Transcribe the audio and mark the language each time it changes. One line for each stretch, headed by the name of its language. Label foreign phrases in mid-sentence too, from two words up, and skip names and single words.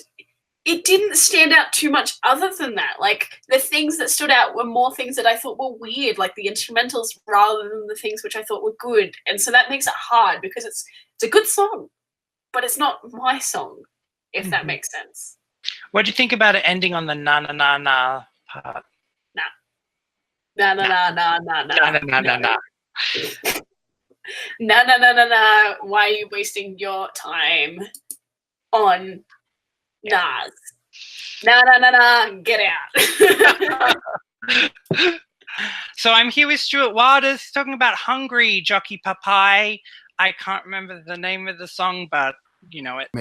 English: It didn't stand out too much other than that. Like, the things that stood out were more things that I thought were weird, like the instrumentals, rather than the things which I thought were good. And so that makes it hard, because it's a good song, but it's not my song. if that makes sense. What do you think about it ending on the na na na na part? Nah. Na na na na na na. Na na na na na. Na na na na na. Why are you wasting your time on Nas? Na na na na. Get out. So I'm here with Stuart Wilders talking about Hungary, Joci Pápai. I can't remember the name of the song, but you know it.